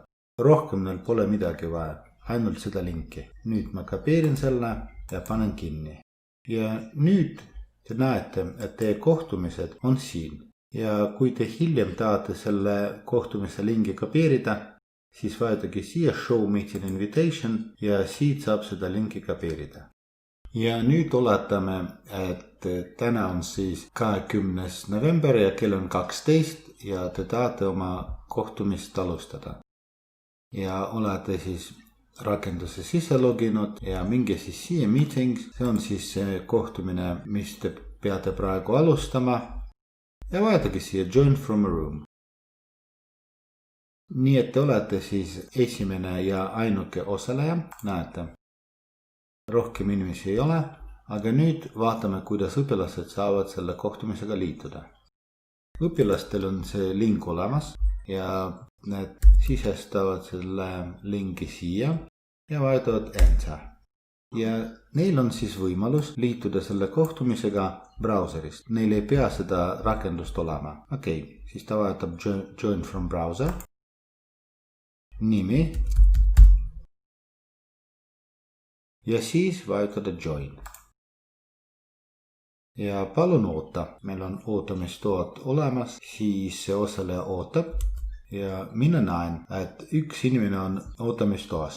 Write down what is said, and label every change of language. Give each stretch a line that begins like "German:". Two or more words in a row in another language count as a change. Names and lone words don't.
Estonian: Rohkem neil pole midagi vaja, ainult seda linki. Nüüd ma kopeerin selle ja panen kinni. Ja nüüd te näete, et teie kohtumised on siin. Ja kui te hiljem tahate selle kohtumise lingi kopeerida, siis vajutage siia
English: show meeting invitation
Estonian: ja siit saab seda linki kopeerida. Ja nüüd oletame, et täna on siis 20. november ja kell on 12 ja te tahate oma kohtumist alustada. Ja olete siis rakenduse sisse loginud ja minge siis siia meetings, see on siis see kohtumine, mis te peate praegu alustama ja vajutage siia
English: join from a room.
Estonian: Nii et te olete siis esimene ja ainuke osaleja, näete. Rohkem inimesi ei ole, aga nüüd vaatame, kuidas õpilased saavad selle kohtumisega liituda. Õpilastel on see link olemas ja need sisestavad selle lingi siia ja vajutavad enter. Ja neil on siis võimalus liituda selle kohtumisega brauserist. Neil ei pea seda rakendust olema. Okei, siis ta vajutab
English: join from browser.
Estonian: Nimi. Ja siis vajutada join. Ja palun oota. Meil on ootamistoad olemas, siis see osaleja ootab. Ja mina näen, et üks inimene on ootamistoas.